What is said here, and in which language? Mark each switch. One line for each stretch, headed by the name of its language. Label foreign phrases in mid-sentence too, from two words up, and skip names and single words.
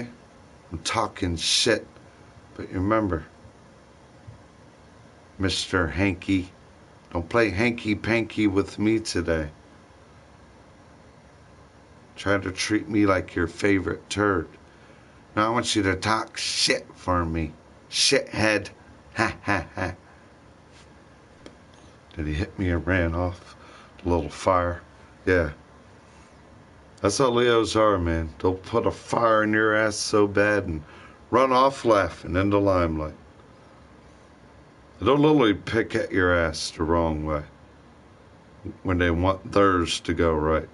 English: I'm talking shit. But remember, Mr. Hanky, don't play hanky-panky with me today. Try to treat me like your favorite turd. Now I want you to talk shit for me. Shithead. Ha ha ha. Then he hit me and ran off. The little fire. Yeah. That's how Leos are, man. They'll put a fire in your ass so bad and run off laughing in the limelight. They'll literally pick at your ass the wrong way when they want theirs to go right.